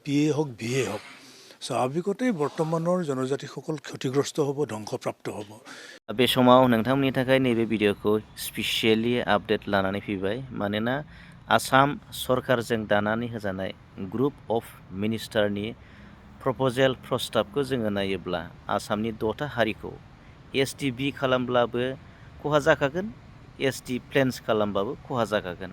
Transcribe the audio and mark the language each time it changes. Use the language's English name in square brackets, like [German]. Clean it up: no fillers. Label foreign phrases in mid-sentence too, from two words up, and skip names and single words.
[Assamese] পি এ হওক ভি এ হওক স্বাভাৱিকতেই বৰ্তমানৰ জনজাতিসকল ক্ষতিগ্ৰস্ত হ'ব ধ্বংসপ্ৰাপ্ত হ'ব। [Bodo] बे समाव नोंथांमोननि थाखाय नैबे भिडिअखौ स्पेसियेलि आपडेट लानानै फैबाय मानोना आसाम सरकारजों दानानै होजानाय [English] group of [Bodo] मिनिस्टारनि प्रप'जेल प्रस्ताबखौ जोङो नायोब्ला आसामनि 6था हारिखौ एसटि बि खालामब्लाबो खहा जाखागोन, [English] ST plains [Bodo] खालामबाबो खहा जाखागोन।